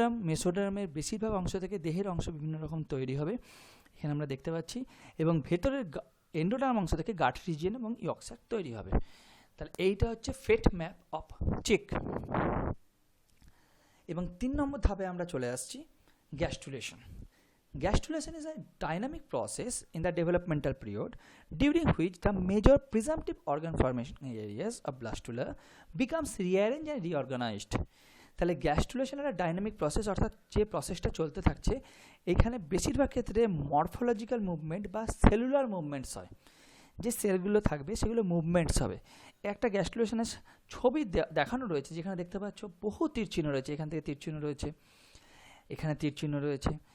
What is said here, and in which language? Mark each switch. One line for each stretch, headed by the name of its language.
Bangla: মেসোডার্মের বেশিরভাগ অংশ থেকে দেহের অংশ বিভিন্ন রকম তৈরি হবে, এখানে আমরা দেখতে পাচ্ছি। এবং ভেতরের এন্ডোডার্ম অংশ থেকে গাট রিজিয়ন এবং ইয়ক স্যাক তৈরি হবে। তাহলে এইটা হচ্ছে ফেট ম্যাপ অফ চিক। এবং 3 নম্বর ধাপে আমরা চলে আসছি gastrulation.
English: Gastrulation is a dynamic process in the developmental period during which the major presumptive organ formation areas of blastula becomes rearranged and reorganized.
Bangla: তাহলে গ্যাস্ট্রুলেশন একটা ডাইনামিক প্রসেস, অর্থাৎ যে প্রসেসটা চলতে থাকছে এখানে বেশিরভাগ ক্ষেত্রে মরফোলজিক্যাল মুভমেন্ট বা সেলুলার মুভমেন্টস হয়। যে সেলগুলো থাকবে সেগুলো মুভমেন্টস হবে। একটা গ্যাস্ট্রুলেশনের ছবি দেখানো রয়েছে, যেখানে দেখতে পাচ্ছ বহু তীরচিহ্ন রয়েছে, এখান থেকে তীরচিহ্ন রয়েছে, এখানে তীরচিহ্ন রয়েছে।